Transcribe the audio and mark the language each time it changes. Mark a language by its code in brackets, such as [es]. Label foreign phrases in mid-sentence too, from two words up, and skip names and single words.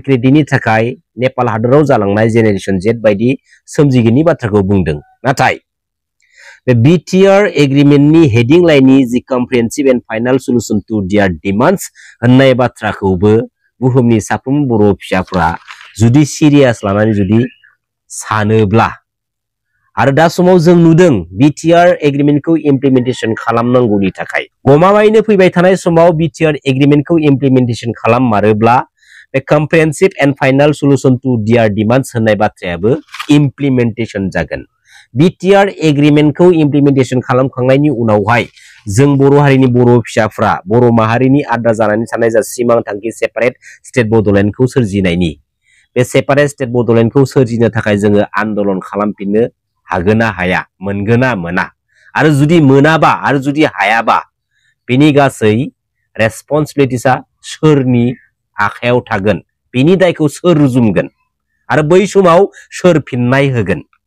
[brx] क्रेडिटनि थाखाय नेपाल हादराव जालांनाय [en] generation Z [brx] बायदि सोमजिगिरिनि बाथ्राखौ बुंदों नाथाय The BTR एग्रीमेन्टनि हेडिं लाइननि [en] the comprehensive and final solution to their demands [brx] होननाय बाथ्राखौबो बुहुमनि साफ्रोम बर' फिसाफ्रा जुदि सिरियास लानानै जुदि सानोब्ला आरो दा समाव जों नुदों BTR एग्रीमेन्टखौ इमप्लिमेन्टेशन खालामनांगौनि थाखाय गमामायैनो फैबाय थानाय समाव BTR एग्रीमेन्टखौ इमप्लिमेन्टेशन खालाममारोब्ला बे [en] comprehensive and final solution to their demands [brx] होननाय बाथ्रायाबो इमप्लिमेन्टेशन जागोन BTR एग्रीमेन्टखौ इमप्लिमेन्टेशन खालामखांनायनि उनावहाय जों बर' हारिनि बर' फिसाफ्रा बर' माहारिनि आद्रा जानानै थानाय जा सिमां थांखि [en] separate state [brx] बड'लेण्डखौ सोरजिनायनि बे [en] separate state [brx] बड'लेण्डखौ सोरजिनो थाखाय जोङो आन्दोलन खालामफिननो हागोन ना हाया मोनगोन ना मोना आरो जुदि मोनाबा आरो जुदि हायाबा बेनि गासै रेसपन्सिबिलिटिसा सोरनि आखायाव थागोन बेनि दायखौ सोर रुजुमगोन आरो बै समाव सोर फिननाय होगोन